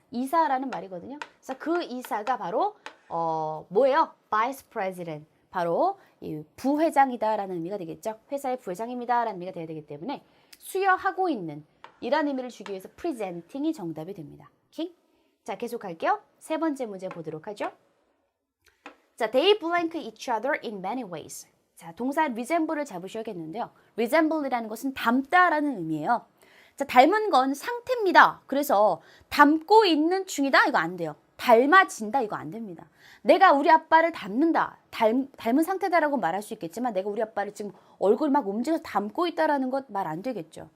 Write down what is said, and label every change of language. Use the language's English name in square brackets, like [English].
[Korean] 이사라는 말이거든요. 그래서 그 이사가 바로 뭐예요? [English] Vice President. [Korean] 바로 이 부회장이다라는 의미가 되겠죠. 회사의 부회장입니다라는 의미가 돼야 되기 때문에 수여하고 있는 이런 의미를 주기 위해서 presenting이 정답이 됩니다. 오케이? 자, 계속할게요. 세 번째 문제 보도록 하죠. [English] 자, they blank each other in many ways. [Korean] 자, 동사 resemble을 잡으셔야겠는데요. resemble이라는 것은 닮다라는 의미예요. 자, 닮은 건 상태입니다. 그래서 닮고 있는 중이다? 이거 안 돼요. 닮아진다? 이거 안 됩니다. 내가 우리 아빠를 닮는다. 닮은 상태다라고 말할 수 있겠지만 내가 우리 아빠를 지금 얼굴 막 움직여서 닮고 있다라는 것 말 안 되겠죠.